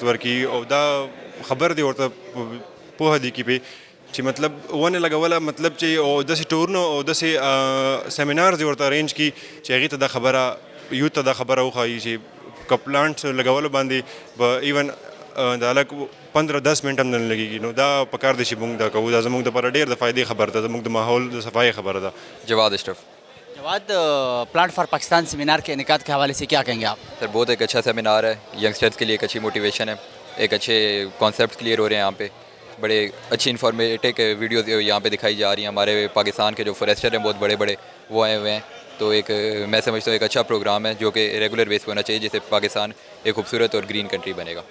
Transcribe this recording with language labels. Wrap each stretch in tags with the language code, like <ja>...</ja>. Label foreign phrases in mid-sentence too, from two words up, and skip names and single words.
<ps>ورکړي او دا خبر دی ورته پوهه دی کې پې چې مطلب ونې لګوله مطلب چې او داسې ټورونه او داسې سیمینارز ورته ارینج کړي چې هغې ته دا خبره یوت ته دا خبره وښایي چې که پلانټس لګولو باندې به ایون د هلک 15-10 منټ هم نه لګېږي نو دا پکار دی چې موږ دا کوو دا زموږ دپاره ډېر د فایدې خبره ده زموږ د ماحول د صفائی خبره ده جواد اشرف</ps> <ur>جواد پلانٹ فار پاکستان سیمینار کے انعقاد کے حوالے سے کیا کہیں گے آپ سر بہت ایک اچھا سیمینار ہے ینگسٹرز کے لیے ایک اچھی موٹیویشن ہے ایک اچھے</ur> <en>concept clear</en> <ur>ہو رہے ہیں یہاں پہ بڑے اچھی</ur> <en>informative videos</en> <ur>یہاں پہ دکھائی جا رہی ہیں ہمارے پاکستان کے جو فوریسٹر ہیں بہت بڑے بڑے وہ آئے ہوئے ہیں تو ایک میں سمجھتا ہوں ایک اچھا پروگرام ہے جو کہ</ur> <en>regular base</en> <ur>پہ ہونا چاہیے جس سے پاکستان ایک خوبصورت اور</ur> <en>green country</en> <ur>بنے گا</ur>